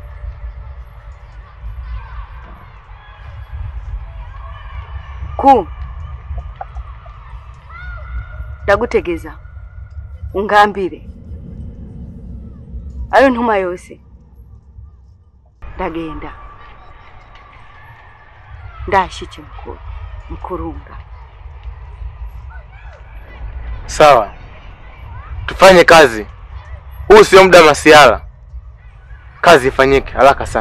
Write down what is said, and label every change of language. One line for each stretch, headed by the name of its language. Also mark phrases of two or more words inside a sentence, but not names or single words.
Kinyarwanda: Ku ndagutegeza ungambire ayo ntuma yose ndagenda ndashike mkurunga.
Swahili: Sawa, tufanye kazi. Huu sio muda masiala, kazi ifanyike haraka sana.